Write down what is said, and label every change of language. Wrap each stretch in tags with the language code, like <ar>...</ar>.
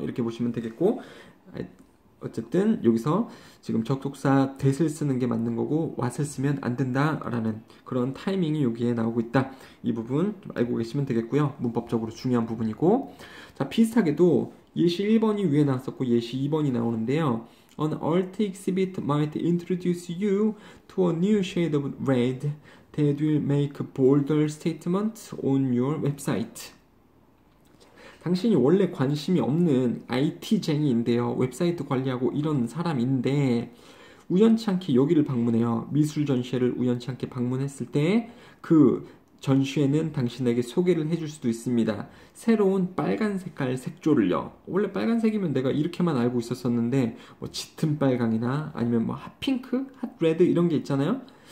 <ko>이렇게 보시면 되겠고, 어쨌든 여기서 지금 접속사 that을 쓰는 게 맞는 거고 what을 쓰면 안 된다라는 그런 타이밍이 여기에 나오고 있다. 이 부분 좀 알고 계시면 되겠고요. 문법적으로 중요한 부분이고, 자, 비슷하게도 예시 1번이 위에 나왔었고 예시 2번이 나오는데요.</ko> <en>An art exhibit might introduce you to a new shade of red that will make bolder statements on your website.</en> <ko>당신이 원래 관심이 없는 IT쟁이인데요. 웹사이트 관리하고 이런 사람인데 우연치 않게 여기를 방문해요. 미술 전시회를 우연치 않게 방문했을 때 그 전시회는 당신에게 소개를 해줄 수도 있습니다. 새로운 빨간 색깔 색조를요. 원래 빨간색이면 내가 이렇게만 알고 있었었는데 뭐 짙은 빨강이나 아니면 뭐 핫핑크, 핫레드 이런 게 있잖아요.</ko>